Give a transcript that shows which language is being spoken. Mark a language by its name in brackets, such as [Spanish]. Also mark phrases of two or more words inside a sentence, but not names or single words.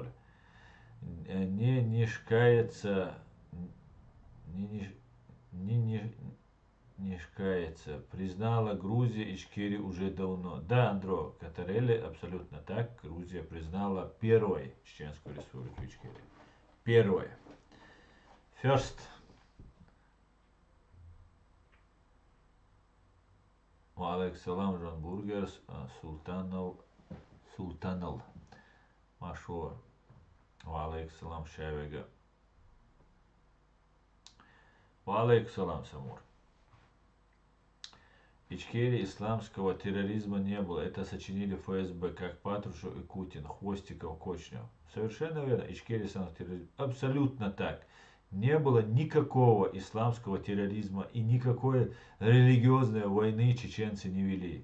[Russian] Не нишкается, не, не, не шкается. Признала Грузия Ичкерию уже давно. Да, Андро Катарелли, абсолютно так. Грузия признала первой Чеченскую республику Ичкерию. Первой. First. Алексалам Жан Бургерс, Султанал. Машур. Алексалам Шавега. Алексалам Самур. Ичкерии исламского терроризма не было. Это сочинили ФСБ, как Патрушев и Кутин, Хвостиков, Кочнев. Совершенно верно. Ичкерии исламского терроризма. Абсолютно так. Не было никакого исламского терроризма и никакой религиозной войны чеченцы не вели.